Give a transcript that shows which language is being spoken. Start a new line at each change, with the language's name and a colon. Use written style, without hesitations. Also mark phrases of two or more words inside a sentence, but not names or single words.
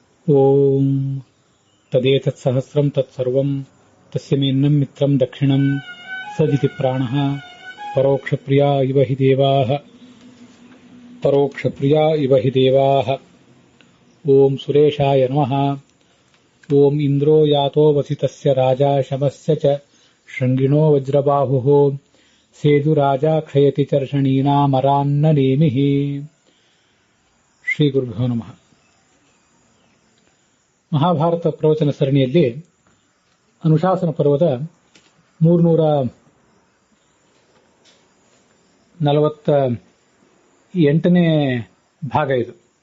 Sanskrit: ಓಂ ತದೇತತ್ಸಹಸ್ರಂ ತತ್ಸರ್ವಂ ತಸ್ಯ ಮೇನ್ನಂ ಮಿತ್ರಂ ದಕ್ಷಿಣಂ ಸದಿತಿ ಪ್ರಾಣಃ ಪರೋಕ್ಷಪ್ರಿಯಾ ಇವ ಹಿ ದೇವಾಃ ಓಂ ಸುರೇಶಾಯ ನಮಃ. ಓಂ ಇಂದ್ರೋ ಯಾತೋ ವಸಿತಸ್ಯ ರಾಜಾ ಶಮಸ್ಯ ಚ ಶೃಂಗಿಣೋ ವಜ್ರಬಾಹುಃ ಸೇದು ರಾಜಾ ಕ್ಷಯತಿ ಚರ್ಷಣೀನಾಮರಾನ್ನ ನೇಮಿಃ. ಶ್ರೀ ಗುರುಭ್ಯೋ ನಮಃ.
Kannada: ಮಹಾಭಾರತ ಪ್ರವಚನ ಸರಣಿಯಲ್ಲಿ ಅನುಶಾಸನ ಪರ್ವದ 348ನೇ ಭಾಗ ಇದು.